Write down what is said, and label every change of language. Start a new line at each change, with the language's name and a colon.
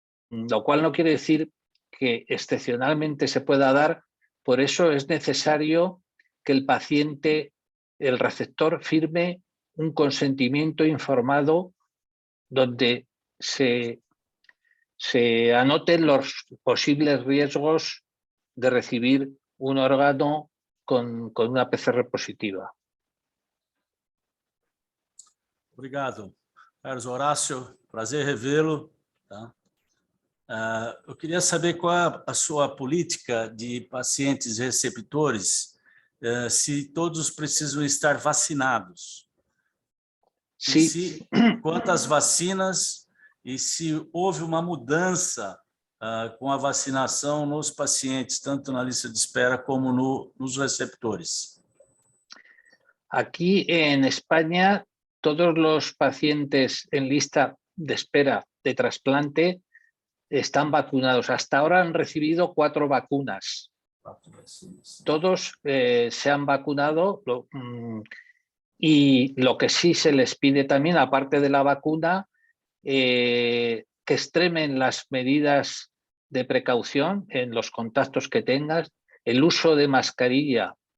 Spanish: Lo cual no quiere decir que excepcionalmente se pueda dar, por eso es necesario que el paciente, el receptor, firme un consentimiento informado donde se anoten los posibles riesgos de recibir un órgano con una PCR positiva.
Portuguese: Obrigado, Carlos Horácio. Prazer revê-lo. Tá? Eu queria saber qual é a sua política de pacientes receptores, se todos precisam estar vacinados.
Spanish: Sí.
Portuguese: Quantas vacinas e se houve uma mudança com a vacinação nos pacientes, tanto na lista de espera como nos receptores.
Spanish: Aquí en España, todos los pacientes en lista de espera de trasplante están vacunados. Hasta ahora han recibido 4 vacunas. Todos se han vacunado y lo que sí se les pide también, aparte de la vacuna, que extremen las medidas de precaución en los contactos que tengas, el uso de mascarilla